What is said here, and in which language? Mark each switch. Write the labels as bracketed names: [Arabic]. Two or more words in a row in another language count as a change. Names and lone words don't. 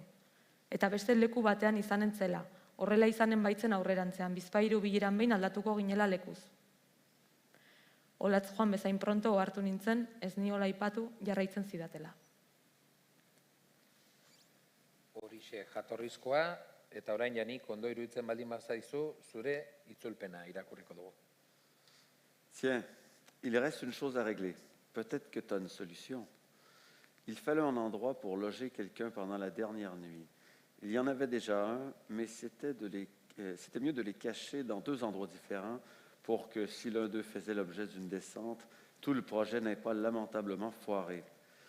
[Basque] Eta beste leku batean izanen zela, horrela izanen baitzen aurrerantzean, bizpahiru bileran behin aldatuko ginela lekuz. Olatz joan bezain pronto ohartu nintzen, ez niola aipatu jarraitzen zidatela. Horixe jatorrizkoa, eta orain janik ondo iruditzen baldin bazaizu, zure itzulpena irakurriko dugu. [French] Tiens, il reste une chose à régler. Peut-être que tu as une solution. Il fallait un endroit pour loger quelqu'un pendant la dernière nuit. Il y en avait déjà un, mais c'était mieux de les cacher dans 2 endroits différents pour que si l'un d'eux faisait l'objet d'une descente, tout le projet n'ait pas lamentablement foiré.